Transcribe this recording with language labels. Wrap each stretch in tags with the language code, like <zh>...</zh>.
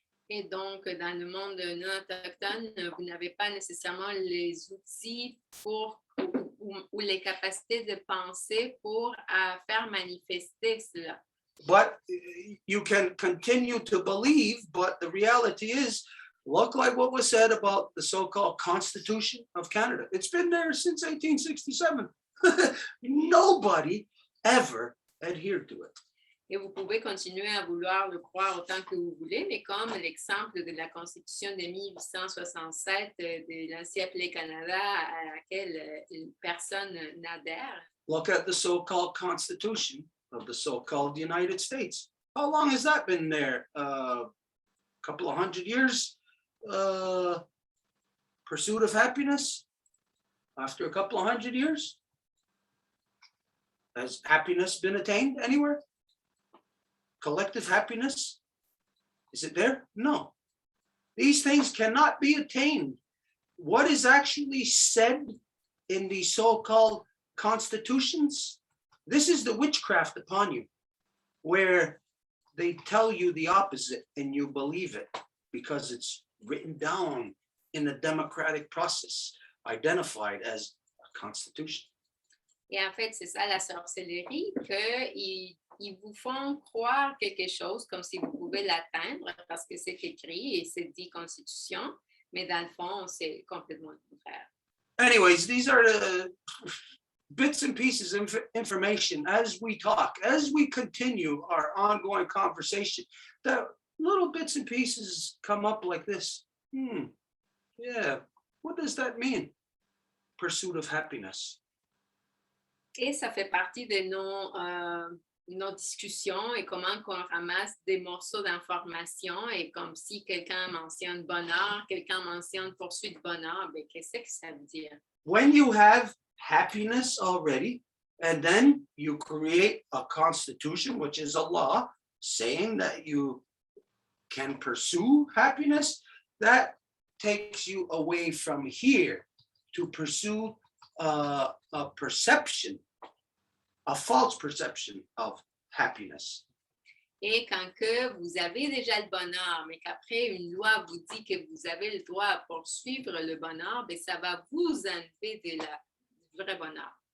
<fr>Et donc, dans le monde non autochtone, vous n'avez pas nécessairement les outils pour ou les capacités de penser pour faire manifester cela.</fr> <en>But you can continue to believe, but the reality is, look like what was said about the so-called Constitution of Canada. It's been there since 1867. Nobody ever adhered to it.</en> <fr>Et vous pouvez continuer à vouloir le croire autant que vous voulez, mais comme l'exemple de la Constitution de 1867 de l'ancien appelé Canada à laquelle personne n'adhère.</fr> <en>Look at the so-called Constitution of the so-called United States. How long has that been there? A couple of 100 years? Pursuit of happiness? After a couple of 100 years? Has happiness been attained anywhere? Collective happiness? Is it there? No. These things cannot be attained. What is actually said in the so-called constitutions, this is the witchcraft upon you, where they tell you the opposite and you believe it because it's written down in a democratic process, identified as a constitution.</en> <fr>Et en fait, c'est ça la sorcellerie, qu'ils vous font croire quelque chose comme si vous pouvez l'atteindre parce que c'est écrit et c'est dit Constitution, mais dans le fond, c'est complètement le contraire.</fr> <en>Anyways, these are the bits and pieces of information as we talk, as we continue our ongoing conversation, that little bits and pieces come up like this. Yeah, what does that mean? Pursuit of happiness.</en> <fr>Et ça fait partie de nos discussions et comment qu'on ramasse des morceaux d'informations et comme si quelqu'un mentionne bonheur, quelqu'un mentionne poursuite de bonheur, mais qu'est-ce que ça veut dire?</fr> <en>When you have happiness already, And then you create a constitution, which is a law, saying that you can pursue happiness. That takes you away from here to pursue a perception, a false perception of happiness.</en> <fr>Et quand que vous avez déjà le bonheur, mais qu'après une loi vous dit que vous avez le droit à poursuivre le bonheur, bien, ça va vous enlever du vrai bonheur.</fr>